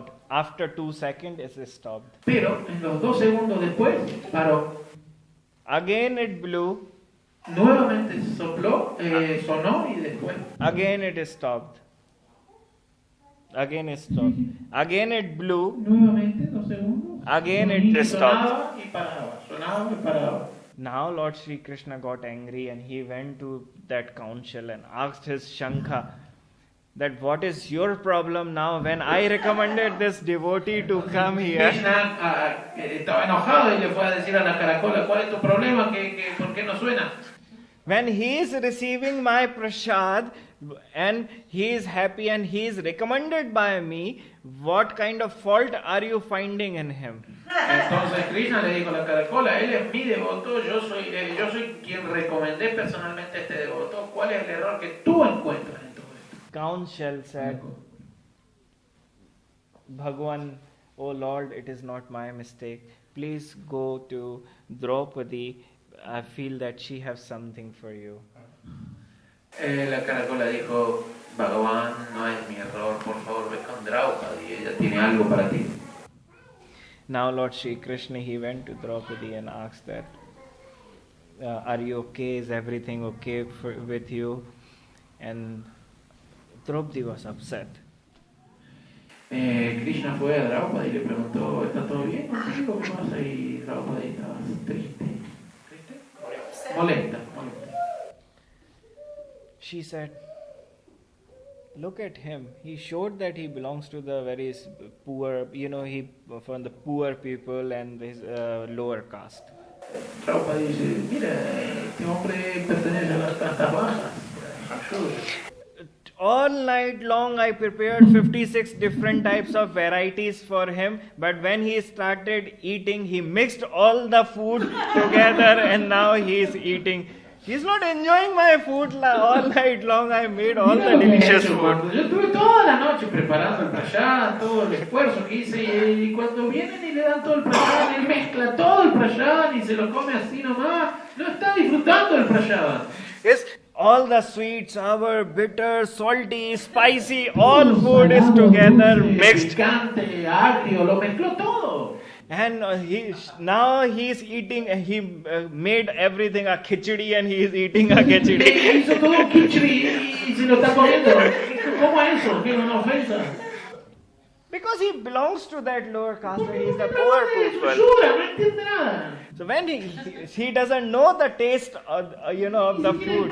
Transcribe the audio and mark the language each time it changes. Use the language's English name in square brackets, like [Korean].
[English] After 2 seconds, it stopped. [Spanish] Pero en los 2 segundos después, paró. [English] Again it blew. [Spanish] Nuevamente sopló, sonó y después. [English] Again it stopped. Again it blew. [Spanish] Nuevamente 2 segundos. [English] Again it stopped. [Spanish] Sonaba y paraba. [English] Now Lord Shri Krishna got angry and he went to that conch shell and asked his Shankha that what is your problem now when I recommended this devotee to come here. [Spanish] Krishna estaba enojado y le fue a decir a la caracola, ¿cuál es tu problema? ¿Por qué no suena? [English] When he is receiving my prasad and he is happy and he is recommended by me, what kind of fault are you finding in him? [Spanish] Entonces Krishna le dijo a la caracola, él es mi devoto, yo soy quien recomendé personalmente a este devoto. ¿Cuál es el error que tú encuentras en todo esto? [English] Conch shell said, Bhagwan, oh Lord, it is not my mistake. Please go to Draupadi. I feel that she has something for you. [Spanish] La caracola dijo, Bhagavan, no es mi error, por favor ve con Draupadi, ella tiene algo para ti. [English] Now Lord Shri Krishna, he went to Draupadi and asked that, are you okay? Is everything okay with you? And Draupadi was upset. [Spanish] Krishna fue a Draupadi y le preguntó, ¿está todo bien contigo? ¿Qué pasa? Y Draupadi estaba triste. Molesta. [English] She said, look at him. He showed that he belongs to the very poor, he from the poor people and his lower caste. [Spanish] Draupadi dice, mira, este hombre pertenece a las castas bajas. [English] All night long I prepared 56 different types of varieties for him, but when he started eating, he mixed all the food together and now he is eating. He's not enjoying my food all night long. I made all the delicious food. [Spanish] Yo estuve toda la noche preparando el prasad, todo el esfuerzo que hice, y cuando vienen y le dan todo el prasad, él mezcla todo el prasad y se lo come así nomás. No está disfrutando el prasad. [English] Yes, all the sweet, sour, bitter, salty, spicy, all food is together mixed. [Spanish] Picante, agrio, lo mezcló todo. [English] And now he is eating, he made everything a khichdi and he is eating a khichdi. [Spanish] Hizo todo un khichdi y se lo está comiendo. ¿Cómo es eso? ¿Qué es una ofensa? [English] Because he belongs to that lower caste, he is the poor people. [Spanish] No entiende nada. [English] So when he doesn't know the taste of the food.